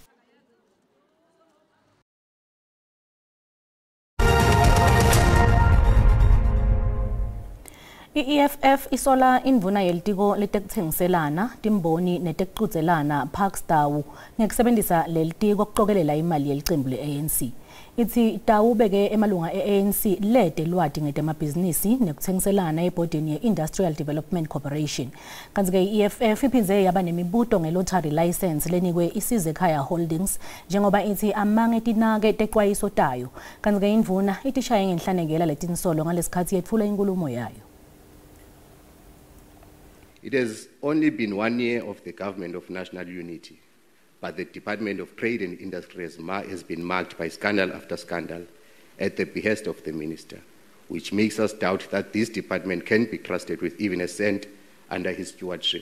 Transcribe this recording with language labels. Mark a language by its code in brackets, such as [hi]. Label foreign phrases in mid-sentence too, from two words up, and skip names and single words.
[ss] I-EFF isola indvuna yelitiko letekutsengiselana timboni netekuchudzelana Parkstau ngekusebentisa lelitiko kuqokelela imali yelicembu le-ANC. Ithi Tau beke emalunga e-ANC lete lwati ngetemabhizinisi nekutsengiselana ebhodini ye-Industrial Development Corporation. Kanti ke i-EFF iphindze yaba nemibuto nge-lottery license lenikwe iSizekhaya Holdings njengoba ithi amange tinake texwayiso tayo. Kanti ke indvuna itishaye ngenhlanekela letinsolo ngalesikhathi yetfula inkulumo yayo. [en] It has only been 1 year of the government of national unity, but the Department of Trade and Industry has been marked by scandal after scandal at the behest of the minister, which makes us doubt that this department can be trusted with even a cent under his stewardship.